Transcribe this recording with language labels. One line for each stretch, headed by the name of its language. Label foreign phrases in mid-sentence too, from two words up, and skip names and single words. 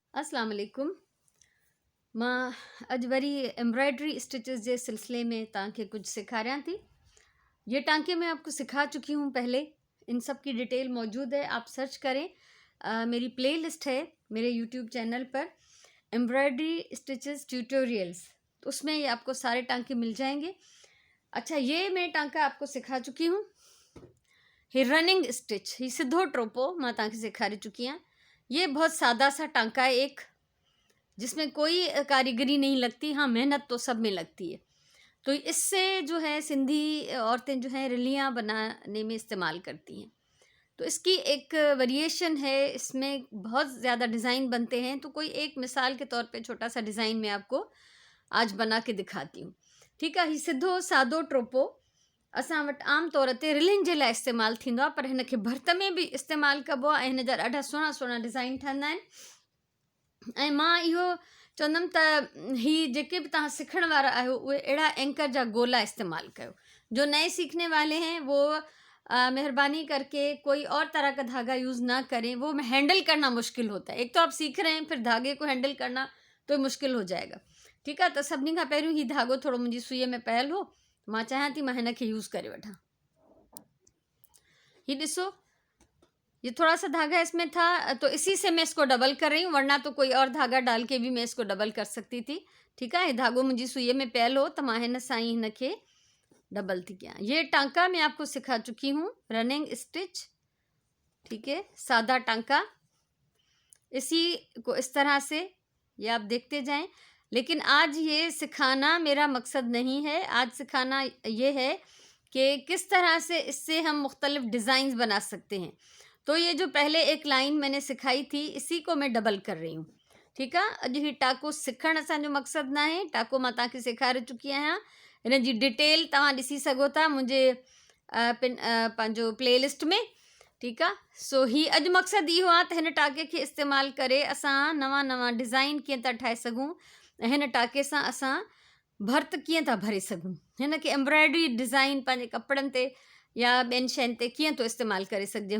Arabic: السلام علیکم.
Sindhi: मां अॼु वरी
English: embroidery stitches
Sindhi: जे सिलसिले में तव्हांखे कुछ सिखारियां थी।
Urdu: یہ ٹانکے میں آپ کو سکھا چکی ہوں پہلے، ان سب کی ڈیٹیل موجود ہے، آپ سرچ کریں. میری پلے لسٹ ہے میرے یوٹیوب چینل پر,
English: embroidery stitches tutorials,
Urdu: تو اس میں یہ آپ کو سارے ٹانکے مل جائیں گے. اچھا، یہ میں ٹانکا آپ کو سکھا چکی ہوں.
Sindhi: ये
English: running stitch,
Sindhi: ये सिद्धो ट्रोपो मां तव्हांखे सेखारे चुकी हैं।
Urdu: یہ بہت سادہ سا ٹانکا ہے، ایک جس میں کوئی کاریگری نہیں لگتی. ہاں، محنت تو سب میں لگتی ہے۔ تو اس سے جو ہے سندھی عورتیں جو ہیں رلیاں بنانے میں استعمال کرتی ہیں. تو اس کی ایک ویری ایشن ہے، اس میں بہت زیادہ ڈیزائن بنتے ہیں. تو کوئی ایک مثال کے طور پہ چھوٹا سا ڈیزائن میں آپ کو آج بنا کے دکھاتی ہوں.
Sindhi: ठीकु आहे। हीउ सिधो सादो ट्रोपो असां वटि आम तौर ते रिलियुनि जे लाइ इस्तेमालु थींदो आहे, पर हिन खे भर्त में बि इस्तेमालु कबो आहे ऐं हिन जा ॾाढा सुहिणा सुहिणा डिज़ाइन ठहंदा आहिनि। ऐं मां इहो चवंदमि त ही जेके भी तव्हां सिखण वारा आहियो उहे अहिड़ा एंकर जा गोला इस्तेमाल कयो।
Urdu: جو نئے سیکھنے والے ہیں وہ مہربانی کرکے کوئی اور طرح کا دھاگا یوز نہ کریں، وہ ہینڈل کرنا مشکل ہوتا ہے. ایک تو آپ سیکھ رہے ہیں، پھر دھاگے کو ہینڈل کرنا تو مشکل ہو جائے گا.
Sindhi: ठीकु आहे, त सभिनी खां पहिरियों ही धागो थोरो मुंहिंजी सुईअ में पयल हो, मां चाहियां थी मां हिन खे यूज़ करे वठां। ही ॾिसो,
Urdu: یہ تھوڑا سا دھاگا اس میں تھا، تو اسی سے میں اس کو ڈبل کر رہی ہوں، ورنہ تو کوئی اور دھاگا ڈال کے بھی میں اس کو ڈبل کر سکتی تھی.
Sindhi: ठीकु आहे, धागो मुंहिंजी सुईअ में पयल हो त मां हिन सां ई हिन खे डबल थी कयां।
Urdu: یہ ٹانکا میں آپ کو سکھا چکی ہوں,
English: running stitch.
Urdu: ٹھیک ہے، سادہ ٹانکا، اسی کو اس طرح سے یہ آپ دیکھتے جائیں. لیکن آج یہ سکھانا میرا مقصد نہیں ہے. آج سکھانا یہ ہے کہ کس طرح سے اس سے ہم مختلف ڈیزائنز بنا سکتے ہیں. تو یہ جو پہلے ایک لائن میں نے سکھائی تھی، اسی کو میں ڈبل کر رہی ہوں.
Sindhi: ठीकु आहे, अॼु ही टाको सिखण असांजो मकसद न आहे। टाको मां तव्हांखे सेखारे चुकी आहियां, हिन जी डिटेल तव्हां ॾिसी सघो था मुंहिंजे पंहिंजो प्लेलिस्ट में। ठीकु आहे। सो ही अॼु मकसदु इहो आहे त हिन टाके खे इस्तेमालु करे असां नवां नवां डिज़ाइन कीअं था ठाहे सघूं ऐं हिन टाके सां असां भर्त कीअं था भरे सघूं, हिन खे
English: embroidery design
Sindhi: पंहिंजे कपिड़नि ते या ॿियनि शयुनि ते कीअं थो इस्तेमालु करे सघिजे।